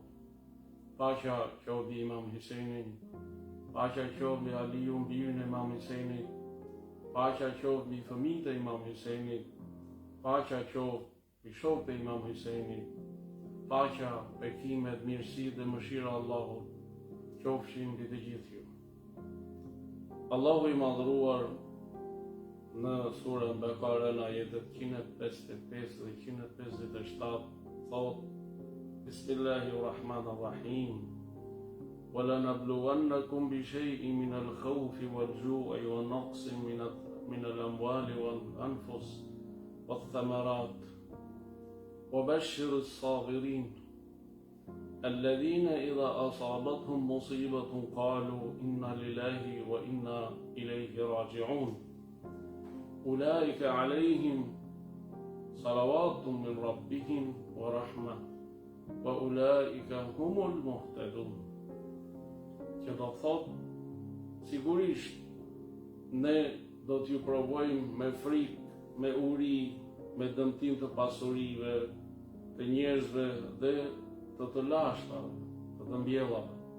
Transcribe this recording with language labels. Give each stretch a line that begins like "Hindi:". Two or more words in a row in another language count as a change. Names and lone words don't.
Albanian: Paqja qoftë mbi Imam Husejnin, paqja qoftë mbi Aliun, birin e Imam Husejnit, paqja qoftë mbi fëmijët e Imam Husejnit, paqja qoftë mbi shokët e Imam Husejnit, paqja, bekimet, mirësitë dhe mëshira e Allahut qofshin mbi të gjithë ju. Allahu i madhruar në surën Bekare në ajetet 155 dhe 157 thot:
Arabic: بسم الله الرحمن الرحيم. وَلَنَبْلُوَنَّكُمْ بِشَيْءٍ مِنَ الْخَوْفِ وَالْجُوعِ وَنَقْصٍ مِنَ الْأَمْوَالِ وَالْأَنْفُسِ وَالثَّمَرَاتِ وَبَشِّرِ الصَّابِرِينَ الَّذِينَ إِذَا أَصَابَتْهُمْ مُصِيبَةٌ قَالُوا إِنَّا لِلَّهِ وَإِنَّا إِلَيْهِ رَاجِعُونَ أُولَئِكَ عَلَيْهِمْ صَلَوَاتٌ مِّن رَّبِّهِمْ وَرَحْمَةٌ وَأُولَئِكَ هُمُ الْمُهْتَدُونَ.
Albanian: Që do thot, sigurisht ne do t'ju provojmë me frikë, me uri, me dëmtim të pasurive, të njerëzve dhe të lashtave, të mbjellave.